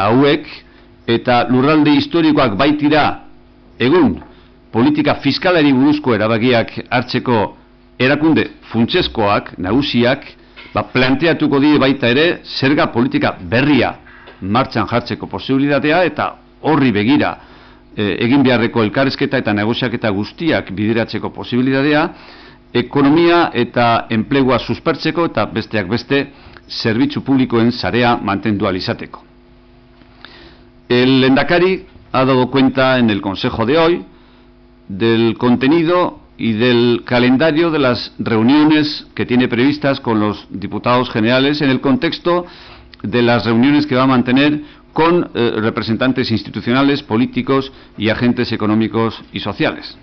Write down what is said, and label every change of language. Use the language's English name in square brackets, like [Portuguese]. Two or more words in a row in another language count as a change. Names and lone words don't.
[Basque] hauek, eta lurralde historikoak baitira egun politika fiskalari buruzko erabakiak hartzeko erakunde funtsezkoak, nagusiak, planteatuko die baita ere zerga politika berria martxan jartzeko posibilitatea eta horri begira egin beharreko elkarrizketa eta negoziaketa guztiak bideratzeko posibilitatea, ekonomia eta enplegua suspertzeko eta besteak beste zerbitzu publikoen sarea mantendu alizateko. [Spanish] El lehendakari ha dado cuenta en el Consejo de hoy del contenido y del calendario de las reuniones que tiene previstas con los diputados generales en el contexto de las reuniones que va a mantener con representantes institucionales, políticos y agentes económicos y sociales.